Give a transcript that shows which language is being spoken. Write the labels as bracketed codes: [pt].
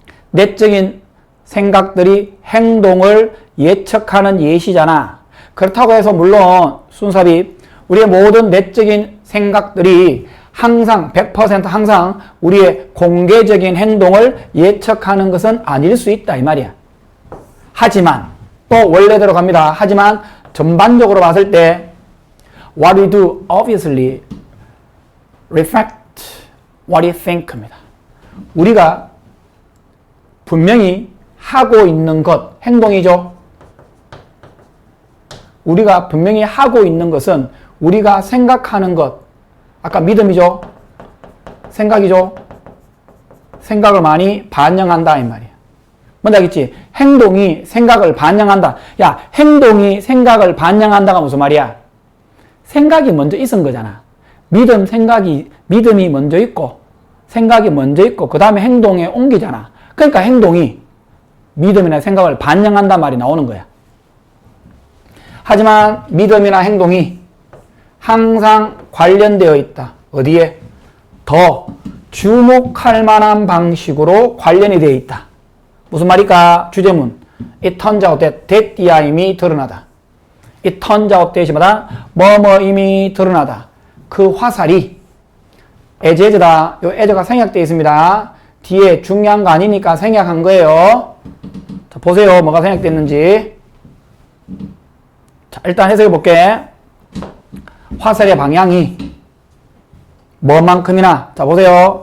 [ko] 내적인 생각들이 행동을 예측하는 예시잖아. 그렇다고 해서 물론 순서비 우리의 모든 내적인 생각들이 항상 100% 항상 우리의 공개적인 행동을 예측하는 것은 아닐 수 있다 이 말이야. 하지만 또 원래대로 갑니다. 하지만 전반적으로 봤을 때 [en] what we do obviously reflect what we think입니다. [ko] 우리가 분명히 하고 있는 것, 행동이죠. 우리가 분명히 하고 있는 것은 우리가 생각하는 것, 아까 믿음이죠. 생각이죠. 생각을 많이 반영한다 이 말이야. 뭔지 알겠지? 행동이 생각을 반영한다. 야, 행동이 생각을 반영한다가 무슨 말이야? 생각이 먼저 있은 거잖아. 믿음이 먼저 있고, 생각이 먼저 있고, 그 다음에 행동에 옮기잖아. 그러니까 행동이 믿음이나 생각을 반영한단 말이 나오는 거야. 하지만 믿음이나 행동이 항상 관련되어 있다. 어디에? 더 주목할 만한 방식으로 관련이 되어 있다. 무슨 말일까? 주제문. It turns out that 이미 드러나다. It turns out that이마다 뭐뭐임이 드러나다. 그 화살이 as다. 요 as가 생략되어 있습니다. 뒤에 중요한 거 아니니까 생략한 거예요. 자, 보세요. 뭐가 생략됐는지. 자, 일단 해석해 볼게. 화살의 방향이 뭐만큼이나, 자, 보세요.